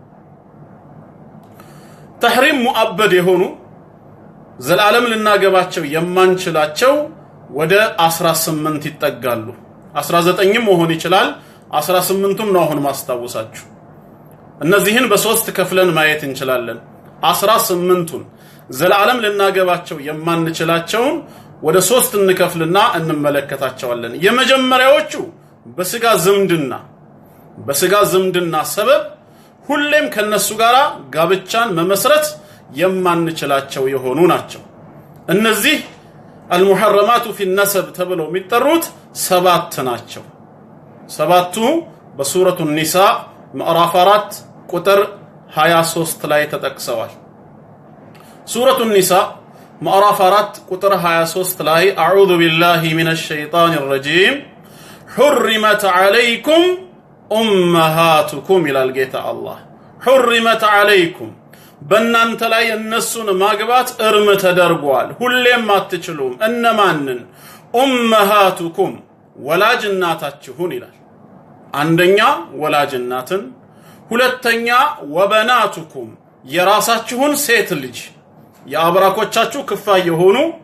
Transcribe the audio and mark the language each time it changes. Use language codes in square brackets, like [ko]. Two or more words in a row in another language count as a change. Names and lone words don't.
[am] ተሕሪም ሙአበድ የሆኑ ዘላለም ልናገባቸው የማንችላቸው ወደ 18 ይጠጋሉ። 19ም መሆን ይችላል። 18ቱም ነው አሁን ማስታወሳችሁ። እነዚህን በሶስት ከፍለን ማየት እንችላለን። 18ቱን ዘላለም ልናገባቸው የማንችላቸውን ወደ ሶስት እንከፍልና እንመለከታቸዋለን። የመጀመሪያዎቹ በስጋ ዝምድና ሰበብ ሁሌም ከነሱ ጋር ጋብቻን መመስረት የማንችላቸው የሆኑ ናቸው። እነዚህ [ar] المحرمات في [am] النسب ተብለው የሚጠሩት 7 ናቸው። 7ቱ በሱረቱ ኒሳ ምዕራፍ 4 ቁጥር 23 ላይ ተጠቅሰዋል። ሱረቱ ኒሳ ምዕራፍ 4 ቁጥር 23 ላይ [ar] أعوذ بالله من الشيطان الرجيم حرمت عليكم أمهاتكم [am] ይላል ጌታ አላህ። [ar] حرمت عليكم [am] በእናንተ ላይ እነሱን ማግባት እርም ተደርጓል፣ ሁሌም አትችሉም። እነማንን? ኡመሃቱኩም ወላጅ እናታችሁን ይላል። አንደኛ ወላጅ እናትን፣ ሁለተኛ ወበናቱኩም የራሳችሁን ሴት ልጅ የአብራኮቻችሁ ክፋይ የሆኑ